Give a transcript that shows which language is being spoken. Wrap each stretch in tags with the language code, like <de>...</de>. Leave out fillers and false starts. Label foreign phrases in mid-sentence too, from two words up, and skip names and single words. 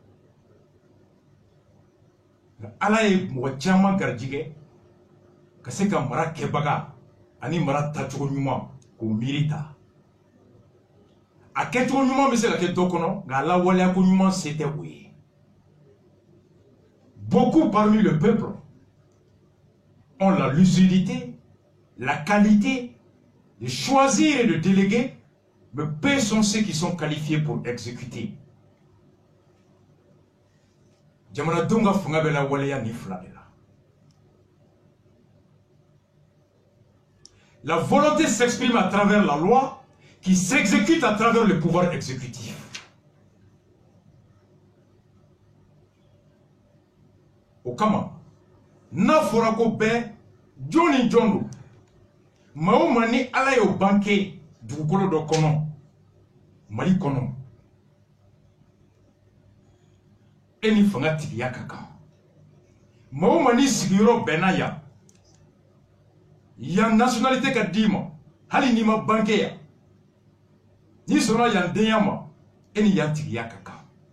<bm>nka ala ye mɔgɔ caman garijigɛ ka se ka mara kɛbaga ani mara tacogo ɲuman k'o miiri ta a kɛcogo ɲuman bɛ se ka kɛ dɔ kɔnɔ nka a lawaleya ko ɲuman se tɛ o ye</bm> <fr>beaucoup parmi le peuple ont la lucidité, la qualité de choisir et de déléguer, mais peu sont ceux qui sont qualifiés pour exécuter.</fr> <bm>Jamana donga funga bela waleya ni fila de la.</bm> <fr>La volonté s'exprime à travers la loi qui s'exécute à travers le pouvoir exécutif.</fr> <bm>O kama n'a fɔra ko bɛɛ jɔn ni jɔn don maa o maa ni ala y'o banke dugukolo dɔ kɔnɔ Mali kɔnɔ e ni fanga tigiya ka kan maa o maa ni sigiyɔrɔ bɛnna yan nationalité ka d'i ma hali n'i ma banke yan n'i sɔnna yan denya ma e ni yan tigiya ka kan</bm>